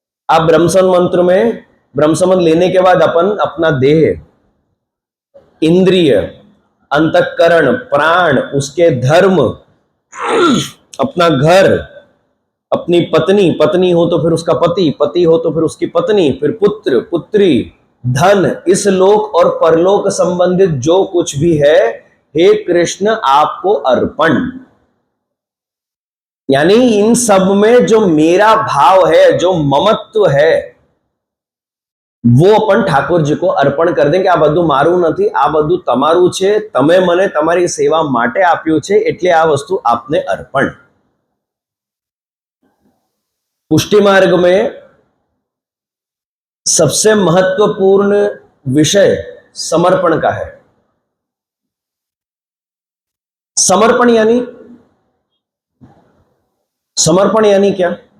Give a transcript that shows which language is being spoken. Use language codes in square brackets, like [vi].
[hi] आप ब्रह्म समन मंत्र में, ब्रह्म समन लेने के बाद अपन अपना देह, इंद्रिय, अंतःकरण, प्राण, उसके धर्म, अपना घर, अपनी पत्नी, पत्नी हो तो फिर उसका पति, पति हो तो फिर उसकी पत्नी, फिर पुत्र, पुत्री, धन, इस लोक और परलोक संबंधित जो कुछ भी है, हे कृष्ण आपको अर्पण। यानी इन सब में जो मेरा भाव है, जो ममत्व है, वो अपन ठाकुर जी को अर्पण कर दें कि [gu] આ બધું મારું નથી, આ બધું તમારું છે, તમે મને તમારી સેવા માટે આપ્યું છે, એટલે આ વસ્તુ આપને અર્પણ। [hi] पुष्टि मार्ग में सबसे महत्वपूर्ण विषय समर्पण का है। समर्पण यानी क्या?